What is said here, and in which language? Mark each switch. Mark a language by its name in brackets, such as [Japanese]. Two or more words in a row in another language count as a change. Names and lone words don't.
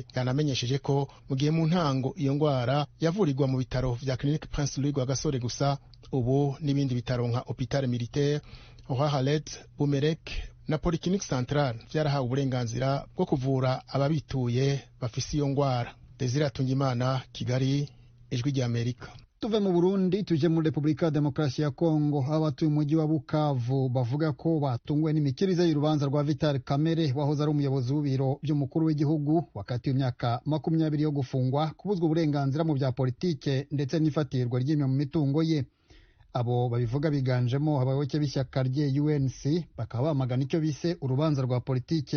[Rundi] Yanamenyesheje ko mu gihe mu ntango iyo ngwara yavurirwa mu bitaro vya Clinique Prince Louis Rwagasore gusa, ubu n'ibindi bitaro nka Hôpital Militaire, Halet, Bumerek na Polyclinique Centrale vyarahawe uburenganzira bwo kuvura ababituye bafise iyo ngwara. Desire Atungimana, Kigali, Ijwi rya Amerika. Tuve mu Burundi tuje muri Republika ya Demokarasi ya Kongo. [Kinyarwanda] Abatuye umujyi wa Bukavu bavuga ko batunguwe n'imikirize y'urubanza rwa Vital Kamerhe wahoze ari umuyobozi w'ibiro by'umukuru w'igihugu, wakati imyaka 20 yo gufungwa, kubuzwa uburenganzira mu bya politike ndetse n'ifatirwa ry'imwe mu mitungo ye. Abo babivuga biganjemo abayoboke b'ishyaka rye UNC, bakaba bamagana icyo bise urubanza rwa politike.